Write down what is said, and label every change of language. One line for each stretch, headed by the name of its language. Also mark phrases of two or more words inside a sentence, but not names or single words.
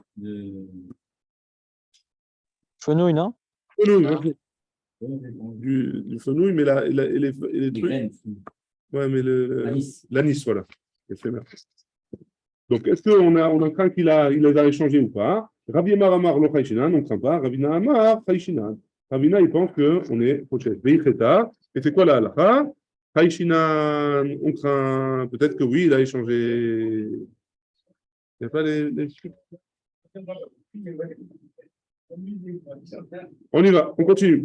French: Fenouil, non? Fenouil, du fenouil, mais les trucs. Ouais, mais l'anis, voilà. Donc, est-ce qu'on a craint qu'il les a échangés ou pas?
Hebrew: רבי אמר אמר לא חיישינן,
French: on ne craint pas.
Hebrew: רבינא אמר חיישינן.
French: Ravina, il pense qu'on est prochain. Veicheta, et c'est quoi la halakha? Chayshinan, on craint. Peut-être que oui, il a échangé. Il n'y a pas les trucs. On y va, on continue.